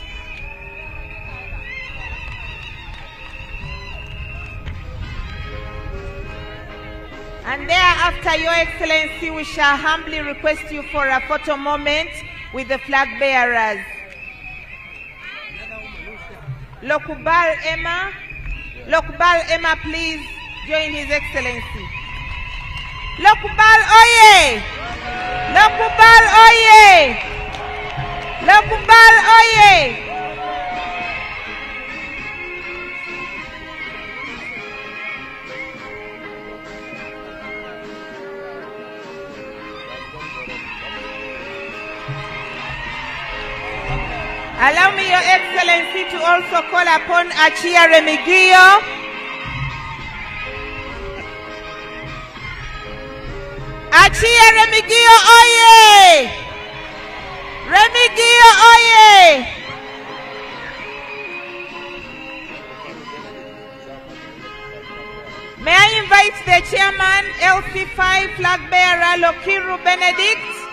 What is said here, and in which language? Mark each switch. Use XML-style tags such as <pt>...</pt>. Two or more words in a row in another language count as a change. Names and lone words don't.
<en>And thereafter, Your Excellency, we shall humbly request you for a photo moment with the flag bearers. Lokubal Emma, please join His Excellency. Lokubal oye! Lokubal oye! Lokubal oye! Allow me, Your Excellency, to also call upon Achia Remigio. Achia Remigio oye! Remigio oye! May I invite the chairman, LC5 flag bearer, Lokiru Benedict?</en>